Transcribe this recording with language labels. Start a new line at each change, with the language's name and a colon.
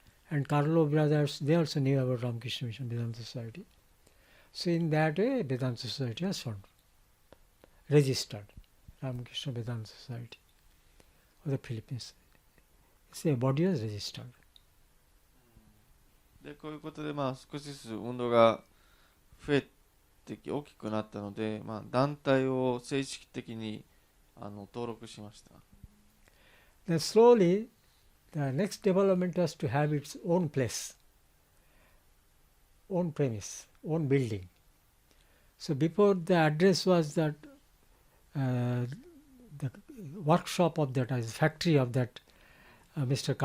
English: And Carlo brothers, they also knew about Ramakrishna Mission, Vedanta Society. So in that way, Vedanta Society was formed, registered, Ramakrishna Vedanta Society of the Philippines. So a body was registered.
Japanese: でこういうことで、少しずつ運動が増えて大きくなったので、団体を正式的に登録しました。
English: Then slowly, the next development was to have its own place, own premise, own building. So before the address was that the workshop of that, as factory of that Mr.